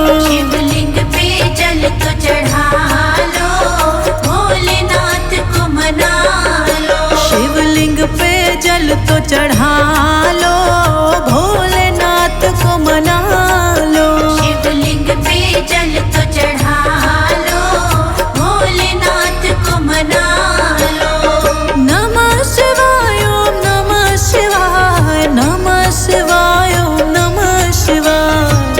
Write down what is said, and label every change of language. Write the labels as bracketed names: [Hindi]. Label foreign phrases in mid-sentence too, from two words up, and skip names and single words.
[Hindi] शिवलिंग पे जल तो चढ़ा लो, भोलेनाथ को मना लो। शिवलिंग पे जल तो चढ़ा लो, भोलेनाथ को मना लो। शिवलिंग पे जल तो चढ़ा लो, भोलेनाथ को मना लो। [Sanskrit] नमः शिवाय ओम नमः शिवाय, नमः शिवाय ओम नमः शिवाय।